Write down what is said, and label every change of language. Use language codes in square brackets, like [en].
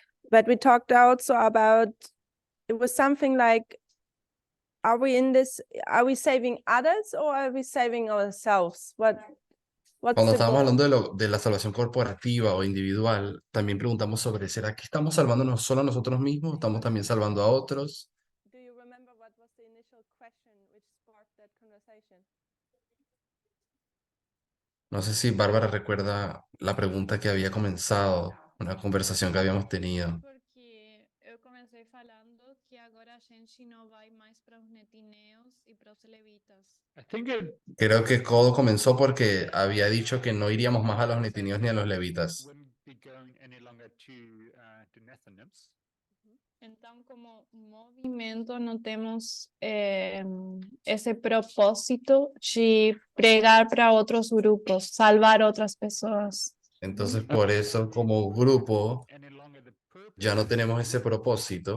[en] But we talked also about, it was something like, are we saving others or are we saving ourselves? What's [es] Cuando [en] the [es] estábamos [en] goal? [es] hablando de la salvación corporativa o individual, también preguntamos sobre, ¿será que estamos salvándonos solo a nosotros mismos? ¿Estamos también salvando a otros? [en] Do you remember what was the initial question which sparked that conversation? [es] No sé si Bárbara recuerda la pregunta que había comenzado, una conversación que habíamos tenido. [pt] Porque eu comecei falando que agora a gente não vai mais para os netineus e para os levitas. [en] I think it [es] Creo que todo comenzó porque había dicho que no iríamos más a los netinios ni a los levitas. [en] wouldn't be going any longer to Nethinims. [pt] Então, como movimento, não temos esse propósito de pregar para outros grupos, salvar outras pessoas. [es] Entonces, por eso como grupo [en] any longer the purpose [es] ya no tenemos ese propósito